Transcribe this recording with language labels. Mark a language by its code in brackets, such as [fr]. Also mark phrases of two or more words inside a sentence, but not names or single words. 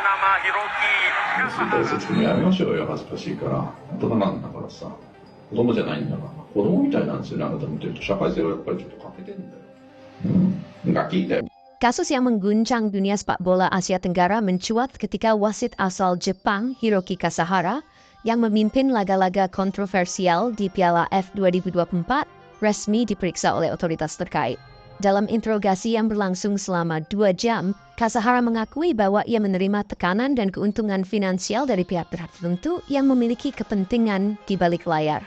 [ja] 説明やめましょうよ、恥ずかしいから。大人なんだからさ。子供じゃないんだから。子供みたいなんですよね、あなた見てると。社会性はやっぱりちょっと欠けてんだよ。 [id] Nggak kita. Kasus yang mengguncang dunia sepak bola Asia Tenggara mencuat ketika wasit asal Jepang Hiroki Kasahara yang memimpin laga-laga kontroversial di Piala F 2024 resmi diperiksa oleh otoritas terkait. Dalam interogasi yang berlangsung selama 2 jam, Kasahara mengakui bahwa ia menerima tekanan dan keuntungan finansial dari pihak tertentu yang memiliki kepentingan di balik layar.